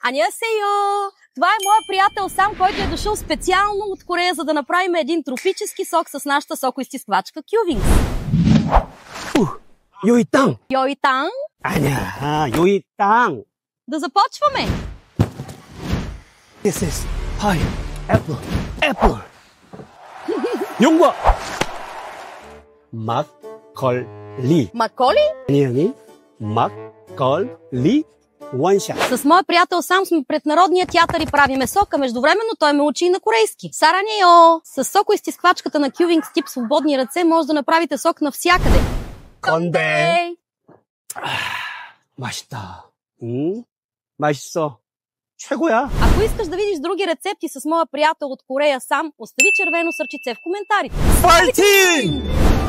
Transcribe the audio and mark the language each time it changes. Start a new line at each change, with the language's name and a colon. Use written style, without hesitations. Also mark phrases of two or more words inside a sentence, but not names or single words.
Bulgarian: Аньосейо! Това е моя приятел Сам, който е дошъл специално от Корея, за да направим един тропически сок с нашата сокоизтисквачка Кювингс.
Korean: 요이땅!
Bulgarian: Йойтан?
Korean: 아니야, 요이땅!
Bulgarian: Да започваме!
English: This is pineapple. Apple.
Korean: 용과 막걸리.
Bulgarian: Маколи?
Korean: 아니 막걸리 원샷.
Bulgarian: С моя приятел Сам сме пред Народния театър и правиме сока. Междувременно той ме учи и на корейски. Саранео! С сокоизтисквачката на Кювингс тип свободни ръце може да направите сок навсякъде.
Korean: 건데. 맛있다. 맛있어. 최고야.
Bulgarian: Ако искаш да видиш други рецепти с моя приятел от Корея Сам, остави червено сърчице в коментарите.
Korean: 파이팅!